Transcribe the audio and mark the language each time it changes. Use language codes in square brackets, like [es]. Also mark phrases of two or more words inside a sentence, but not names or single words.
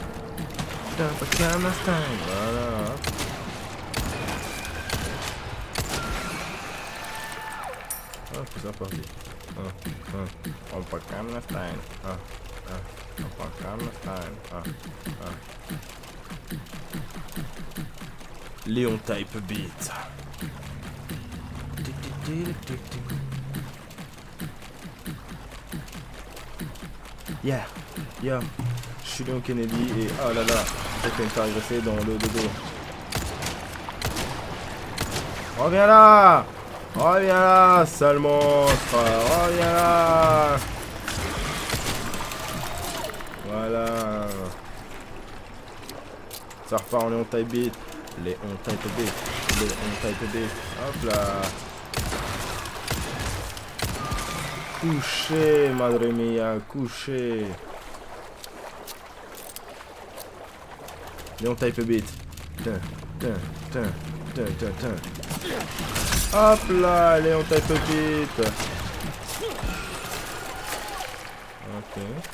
[fr] Voilà. Ah, c'est ça parti. On peut Kammerstein. On peut Kammerstein. [en] Léon type beat. Yeah, yeah. [fr] Je suis Léon Kennedy et oh là là, je vais me faire agresser dans le dodo. Reviens là! Reviens là, sale monstre. Reviens là. Voilà. Ça repart en Léon [en] Type Beat. Léon Type Beat. Léon Type Beat. [fr] Hop là. Couché, [es] madre mia, [fr] couché. [en] Léon Type Beat. Tin, tin, tin, tin, tin, tin. [fr] Hop là, [en] Léon Type Beat. Ok.